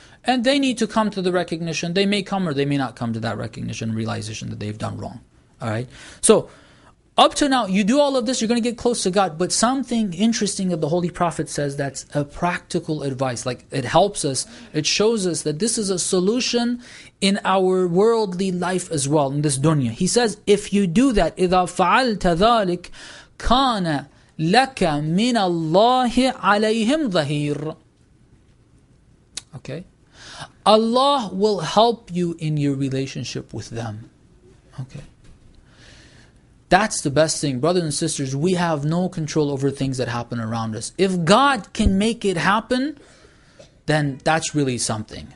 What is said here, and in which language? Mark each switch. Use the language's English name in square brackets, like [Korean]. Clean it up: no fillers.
[English] And they need to come to the recognition. They may come or they may not come to that recognition and realization that they've done wrong. Alright? So, up to now, you do all of this, you're going to get close to God. But something interesting that the Holy Prophet says, that's a practical advice. Like, it helps us, it shows us that this is a solution in our worldly life as well, in this dunya. He says, if you do that, [Arabic] إِذَا فَعَلْتَ ذَلِكَ كَانَ لَكَ مِنَ اللَّهِ عَلَيْهِمْ ظَهِيرٌ. [English] Okay? Allah will help you in your relationship with them. Okay? That's the best thing. Brothers and sisters, we have no control over things that happen around us. If God can make it happen, then that's really something.